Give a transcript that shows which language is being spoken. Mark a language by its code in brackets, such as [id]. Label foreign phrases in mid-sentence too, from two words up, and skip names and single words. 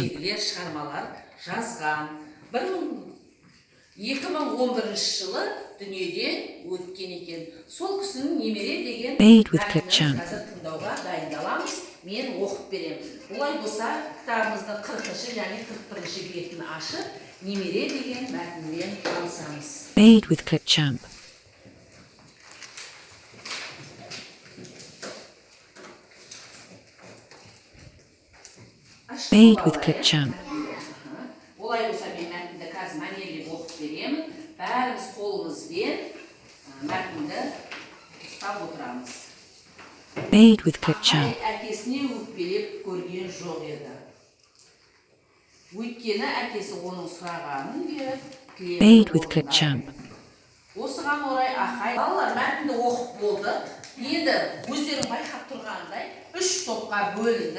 [kk] ертегілер шығармалар жазған. 2011 жылы дүниеде өткен екен. Сол кісінің немере деген [en] Made with [kk] мәтінін [en] Clipchamp. [kk] қазір тыңдауға дайындаламыз. Мен оқып беремін. Олай болса, кітабымыздың 40-шы және 41-ші бетін ашып, немере деген мәтінмен танысамыз. [en] Made with Clipchamp. Made with Clipchamp. [kk] Олай болса, мен мәтінді қазір мәнерлеп оқып беремін. Бәріміз қолымызбен мәтінді ұстап отырамыз. [en] Made with Clipchamp. [kk] Әкесіне өкпелеп көрген жоқ еді. Өйткені әкесі оның сұрағанын беріп, [en] Made with Clipchamp. [kk] осыған орай Ахай балалар мәтінді оқып болды. Енді өздерің байқап тұрғандай 3 топқа бөлінді.